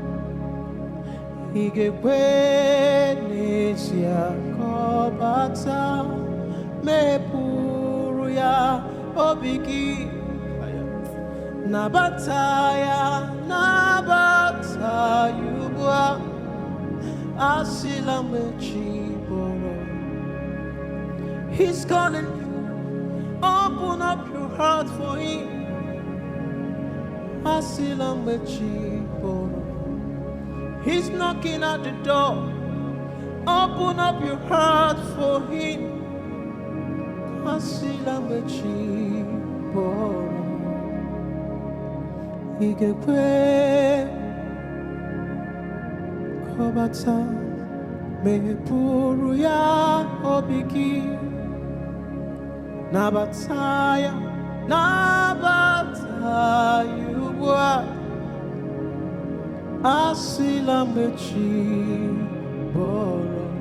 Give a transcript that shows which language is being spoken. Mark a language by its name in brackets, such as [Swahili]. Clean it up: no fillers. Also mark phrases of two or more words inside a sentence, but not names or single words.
[Igbo] Ị ga-ekwe n'ezie ka ọ bata mepụrụ ya obi gị, nabata ya, nabata ya ugbu a, asịla mgbe chi bọrọ. [English] He's calling you, open up your heart for him, [Igbo] asịla mgbe chi bọrọ. [English] He's knocking at the door, open up your heart for him, [Igbo] asịla mgbe chi bọrọ. Ị ga-ekwe ka ọ bata mepụrụ ya obi gị, nabata ya, nabata ya ugbu a, asịla mgbe chi bọrọ.